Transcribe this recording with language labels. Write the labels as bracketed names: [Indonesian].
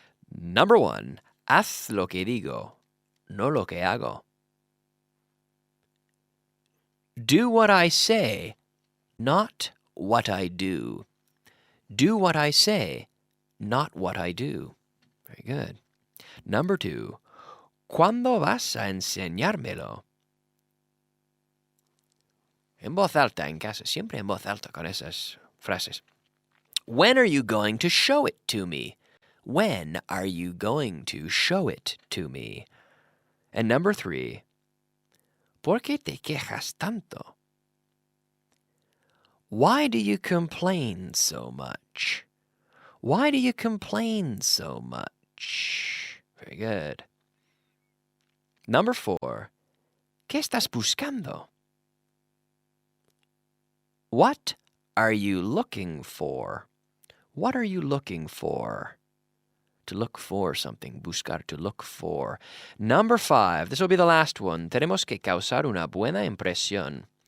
[English] Number 1, [Spanish] haz lo que digo, no lo que hago. [English] Do what I say, not what I do. Do what I say, not what I do. Very good. Number 2, [Spanish] ¿cuándo vas a enseñármelo? En voz alta en casa, siempre en voz alta con esas frases. [English] When are you going to show it to me? When are you going to show it to me? And number 3, [Spanish] ¿por qué te quejas tanto? [English] Why do you complain so much? Why do you complain so much? Very good. Number 4, [Spanish] ¿qué estás buscando? [English] What are you looking for? What are you looking for? To look for something, buscar, to look for. Number 5, this will be the last one. [Spanish] Tenemos que causar una buena impresión.